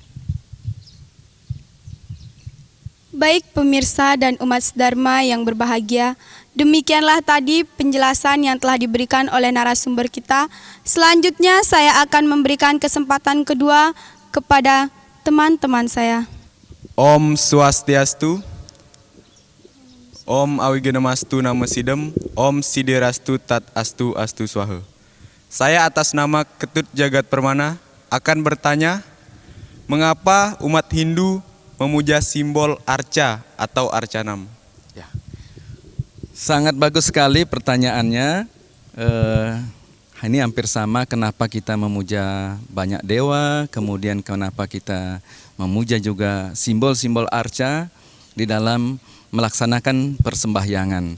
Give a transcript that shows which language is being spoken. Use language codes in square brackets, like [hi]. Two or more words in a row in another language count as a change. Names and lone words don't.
[id] Baik pemirsa dan umat Dharma yang berbahagia, demikianlah tadi penjelasan yang telah diberikan oleh narasumber kita. Selanjutnya saya akan memberikan kesempatan kedua kepada teman-teman saya. [sa] Om Swastiastu, Om Awigenamastu Namo Sidem, Om Siderastu Tat Astu Astu Swaha. [id] Saya atas nama Ketut Jagat Permana akan bertanya, mengapa umat Hindu memuja simbol arca atau arcanam? Ya. Sangat bagus sekali pertanyaannya. Ini hampir sama, kenapa kita memuja banyak dewa, kemudian kenapa kita memuja juga simbol-simbol arca di dalam melaksanakan persembahyangan.